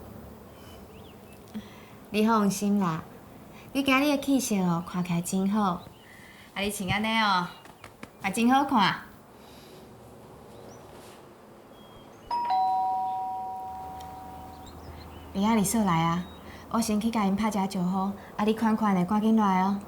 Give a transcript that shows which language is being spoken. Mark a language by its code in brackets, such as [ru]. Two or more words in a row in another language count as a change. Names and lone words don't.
[nan] 你放心啦，你今日的气色哦，看起来真好，啊，你穿安尼哦，也真好看。二阿二嫂来啊，我先去甲因拍食招呼，啊，你款款的赶紧来哦。